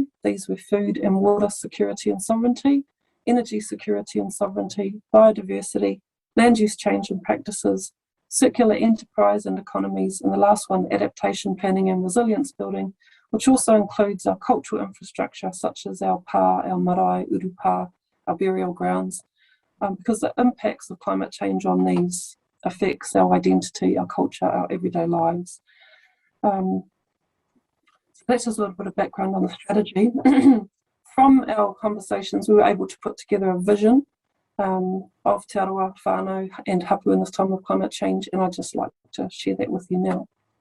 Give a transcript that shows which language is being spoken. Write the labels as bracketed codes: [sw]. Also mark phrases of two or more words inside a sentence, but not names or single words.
[en] These were food and water security and sovereignty, energy security and sovereignty, biodiversity, land use change and practices, circular enterprise and economies, and the last one, adaptation planning and resilience building, which also includes our cultural infrastructure such as our pā, our marae, urupā, our burial grounds, because the impacts of climate change on these affects our identity, our culture, our everyday lives. So that's just a little bit of background on the strategy. From our conversations, we were able to put together a vision of Te Arawa, whānau and hapu in this time of climate change, and I'd just like to share that with you now.